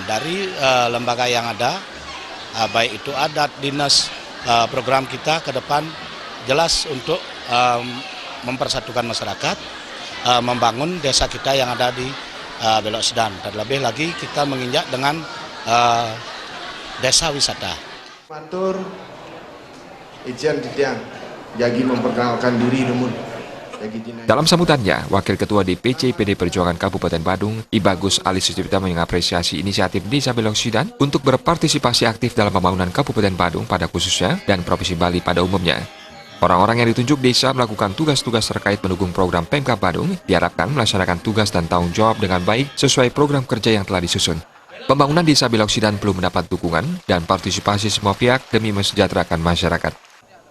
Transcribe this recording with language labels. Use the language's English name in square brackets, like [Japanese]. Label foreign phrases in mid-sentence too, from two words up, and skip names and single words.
[Indonesian] Dari lembaga yang ada, baik itu adat, dinas, program kita ke depan jelas untuk mempersatukan masyarakat, membangun desa kita yang ada di Beloksidan. Terlebih lagi kita menginjak dengan desa wisata. [Balinese] Matur izin didiang jagi [Indonesian] memperkenalkan diri [Balinese] namun. [Indonesian] Dalam sambutannya, Wakil Ketua DPC PD Perjuangan Kabupaten Badung, Ibagus Alit Sucipta mengapresiasi inisiatif Desa Beloksidan untuk berpartisipasi aktif dalam pembangunan Kabupaten Badung pada khususnya dan Provinsi Bali pada umumnya. Orang-orang yang ditunjuk desa melakukan tugas-tugas terkait mendukung program Pemkab Badung diharapkan melaksanakan tugas dan tanggung jawab dengan baik sesuai program kerja yang telah disusun. Pembangunan Desa Beloksidan perlu mendapat dukungan dan partisipasi semua pihak demi mesejahterakan masyarakat.